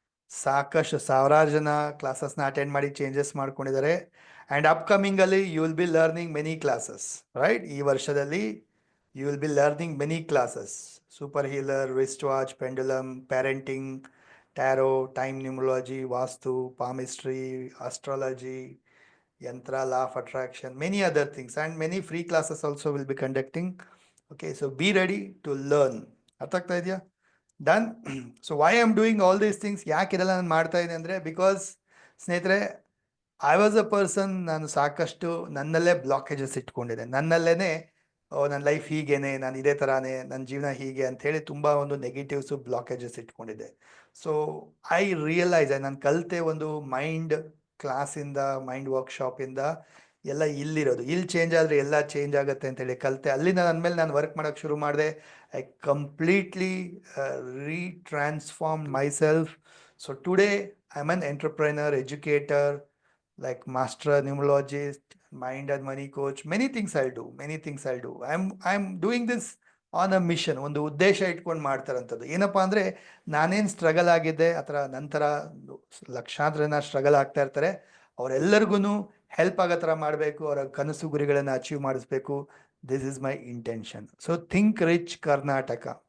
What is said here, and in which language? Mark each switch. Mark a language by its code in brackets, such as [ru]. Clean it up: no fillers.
[kn] ಸಾಕಷ್ಟು ಸಾವಿರಾರು ಜನ ಕ್ಲಾಸಸ್ನ ಅಟೆಂಡ್ ಮಾಡಿ ಚೇಂಜಸ್ ಮಾಡ್ಕೊಂಡಿದ್ದಾರೆ. [en] And upcoming ಅಲ್ಲಿ you will be learning many classes. Right, [kn] ಈ ವರ್ಷದಲ್ಲಿ [en] You will be learning many classes. Super healer, wrist watch, pendulum, parenting, tarot, time numerology, vastu, palmistry, astrology, Yantra, law of attraction, many other things, and many free classes also will be conducting. Okay, so be ready to learn. [kn] ಅರ್ಥ ಆಗ್ತಾ ಇದೆಯಾ? [en] Done. So why am doing all these things? [kn] ಯಾಕೆ ಇದೆಲ್ಲ ನಾನು ಮಾಡ್ತಾ ಇದ್ದೀನಿ ಅಂದರೆ, because ಸ್ನೇಹಿತರೆ, [en] I was a person, [kn] ನಾನು ಸಾಕಷ್ಟು ನನ್ನಲ್ಲೇ ಬ್ಲಾಕೇಜಸ್ ಇಟ್ಕೊಂಡಿದ್ದೆ. ನನ್ನಲ್ಲೇ ನನ್ನ ಲೈಫ್ ಹೀಗೇನೆ, ನಾನು ಇದೇ ಥರಾನೇ, ನನ್ನ ಜೀವನ ಹೀಗೆ ಅಂಥೇಳಿ ತುಂಬ ಒಂದು ನೆಗೆಟಿವ್ಸು, ಬ್ಲಾಕೇಜಸ್ ಇಟ್ಕೊಂಡಿದ್ದೆ. [en] so I realise, [kn] ನಾನು ಕಲಿತೆ ಒಂದು ಮೈಂಡ್ ಕ್ಲಾಸಿಂದ, ಮೈಂಡ್ ವರ್ಕ್ಶಾಪಿಂದ ಎಲ್ಲ ಇಲ್ಲಿರೋದು. ಇಲ್ಲಿ ಚೇಂಜ್ ಆದರೆ ಎಲ್ಲ ಚೇಂಜ್ ಆಗುತ್ತೆ ಅಂತೇಳಿ ಕಲಿತೆ. ಅಲ್ಲಿಂದ ನನ್ನ ಮೇಲೆ ನಾನು ವರ್ಕ್ ಮಾಡೋಕ್ಕೆ ಶುರು ಮಾಡಿದೆ. [en] I completely retransform myself. So today I am an entrepreneur, educator, like master numerologist, mind and money coach. Many things I'll do. I'm doing this on a mission. [kn] ಒಂದು ಉದ್ದೇಶ ಇಟ್ಕೊಂಡು ಮಾಡ್ತಾರಂಥದ್ದು. ಏನಪ್ಪ ಅಂದರೆ, ನಾನೇನು ಸ್ಟ್ರಗಲ್ ಆಗಿದ್ದೆ, ಅಥವಾ ನಂತರ ಲಕ್ಷಾಂತರ ಜನ ಸ್ಟ್ರಗಲ್ ಆಗ್ತಾ ಇರ್ತಾರೆ, ಅವರೆಲ್ಲರಿಗೂ ಹೆಲ್ಪ್ ಆಗೋ ಥರ ಮಾಡಬೇಕು, ಅವರ ಕನಸು ಗುರಿಗಳನ್ನು ಅಚೀವ್ ಮಾಡಿಸ್ಬೇಕು. [en] This is my intention. So think rich Karnataka.